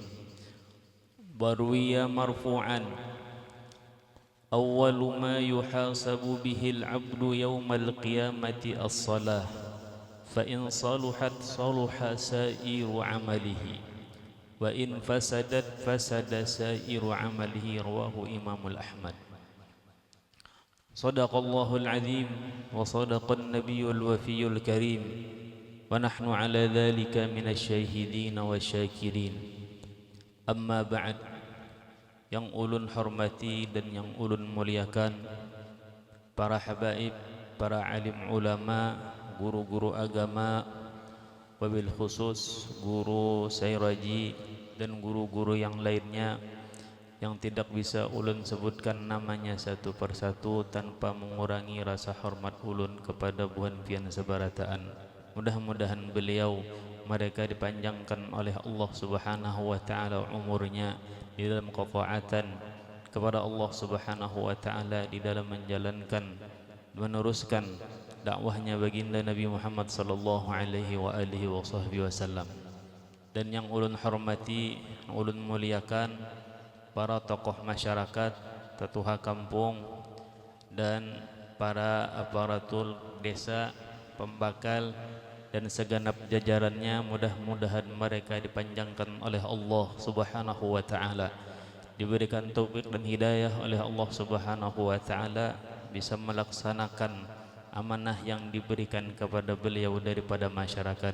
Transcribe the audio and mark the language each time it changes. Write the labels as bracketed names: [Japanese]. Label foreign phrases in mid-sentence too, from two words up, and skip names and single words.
[Arabic] وروي مرفوعا أول ما يحاسب به العبد يوم القيامة الصلاة فإن صلحت صلح سائر عمله وإن فسدت فسد سائر عمله رواه إمام الأحمد صدق الله العظيم وصدق النبي الوفي الكريم ونحن على ذلك من الشاهدين والشاكرين أما بعد [Indonesian] yang ulun hormati dan yang ulun muliakan para habaib, para alim ulama, guru-guru agama, wabil khusus guru Sayraji dan guru-guru yang lainnya yang tidak bisa ulun sebutkan namanya satu persatu tanpa mengurangi rasa hormat ulun kepada Buhan Pian Sebarataan. Mudah-mudahan beliau mereka dipanjangkan oleh Allah [Arabic] سبحانه وتعالى [Indonesian] umurnya di dalam ketaatan kepada Allah [Arabic] سبحانه وتعالى, [Indonesian] di dalam menjalankan meneruskan dakwahnya baginda Nabi Muhammad [Arabic] صلى الله عليه وعلى آله وسلم. [Indonesian] Dan yang ulun hormati, yang ulun muliakan para tokoh masyarakat, tetuha kampung dan para aparatur desa, pembakal dan segenap jajarannya, mudah-mudahan mereka dipanjangkan oleh Allah [Arabic] سبحانه وتعالى, [Indonesian] diberikan taufik dan hidayah oleh Allah [Arabic] سبحانه وتعالى, [Indonesian] bisa melaksanakan amanah yang diberikan kepada beliau daripada masyarakat.